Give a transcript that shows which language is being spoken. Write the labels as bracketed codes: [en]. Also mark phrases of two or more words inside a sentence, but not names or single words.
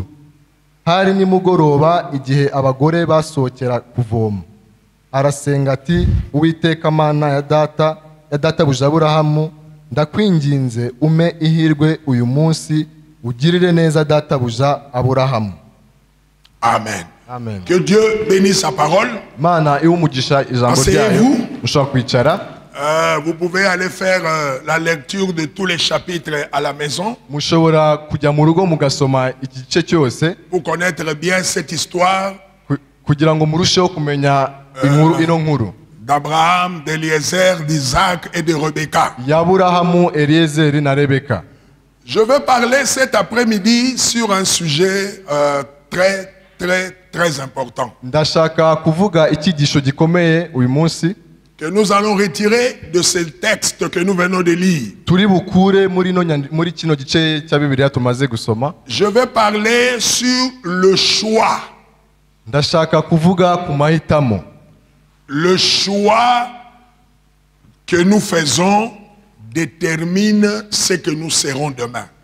[rw] Hari nimugoroba igihe abagore basohokera kuvoma. Arasenga ati, Uwiteka Mana ya databuja Aburahamu, ndakwinginze ume ihirwe uyu munsi, ugirire neza databuja Aburahamu. Amen. Amen. [fr] Que Dieu bénisse sa parole. [rw] Mana iwumugisha ijambo ryayo. Mushobora kwicara. [fr] Vous pouvez aller faire la lecture de tous les chapitres à la maison. [rw] Mushobora kujya mu rugo mugasoma igice cyose. [fr] Pour connaître bien cette histoire. [rw] Kugira ngo murusheho kumenya inkuru ino nkuru. [fr] D'Abraham, d'Eliezer, d'Isaac et de Rebecca. [rw] Y'Aburahamu, Eliezer na Rebecca. [fr] Je veux parler cet après-midi sur un sujet très important. [rw] Ndashaka kuvuga icyigisho gikomeye uyu munsi. [fr] Que nous allons retirer de ce texte que nous venons de lire. Je vais parler sur le choix. Le choix que nous faisons détermine ce que nous serons demain.